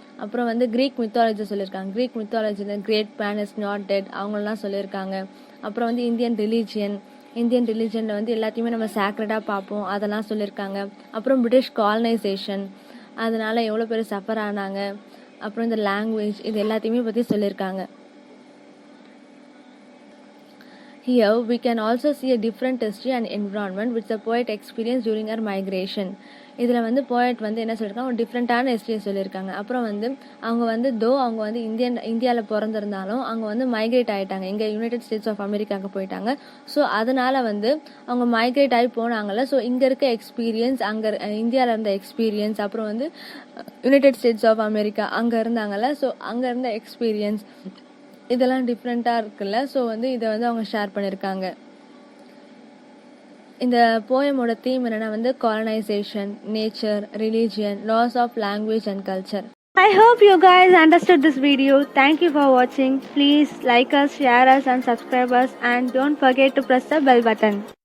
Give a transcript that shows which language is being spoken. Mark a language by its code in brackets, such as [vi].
[ta] அப்புறம் வந்து creek mythology சொல்லியிருக்காங்க. Creek மித்தாலஜியில் [en] great man is not dead [ta] அவங்களெலாம் சொல்லியிருக்காங்க. அப்புறம் வந்து இந்தியன் ரிலீஜியனில் வந்து எல்லாத்தையுமே நம்ம சேக்ரடாக பார்ப்போம், அதெல்லாம் சொல்லியிருக்காங்க. அப்புறம் பிரிட்டிஷ் காலனைசேஷன், அதனால் எவ்வளோ பேர் சஃபர் ஆனாங்க, அப்புறம் இந்த லாங்குவேஜ், இது எல்லாத்தையுமே பற்றி சொல்லியிருக்காங்க. [en] Here we can also see a different history and environment which the poet experienced during her migration. [ta] இதில் வந்து போயட் வந்து என்ன சொல்லியிருக்காங்க, ஒரு டிஃப்ரெண்ட்டான ஹிஸ்ட்ரியை சொல்லியிருக்காங்க. அப்புறம் வந்து அவங்க வந்து அவங்க வந்து இந்தியாவில் பிறந்திருந்தாலும் அவங்க வந்து மைக்ரேட் ஆகிட்டாங்க, இங்கே யுனைடெட் ஸ்டேட்ஸ் ஆஃப் அமெரிக்காவுக்கு போயிட்டாங்க. ஸோ அதனால் வந்து அவங்க மைக்ரேட் ஆகி போனாங்கல்ல, ஸோ இங்கே இருக்க எக்ஸ்பீரியன்ஸ், அங்கே இந்தியாவில் இருந்த எக்ஸ்பீரியன்ஸ், அப்புறம் வந்து யுனைடெட் ஸ்டேட்ஸ் ஆஃப் அமெரிக்கா அங்கே இருந்தாங்கல்ல, ஸோ அங்கே இருந்த எக்ஸ்பீரியன்ஸ் இதெல்லாம் டிஃப்ரெண்ட்டாக இருக்குல்ல. ஸோ வந்து இதை வந்து அவங்க ஷேர் பண்ணியிருக்காங்க. இந்த போயமோட தீம் என்னன்னா வந்து [en] colonization, nature, religion, loss of language and culture. I hope you guys understood this video. Thank you for watching. Please like us, share us and subscribe us, and don't forget to press the bell button.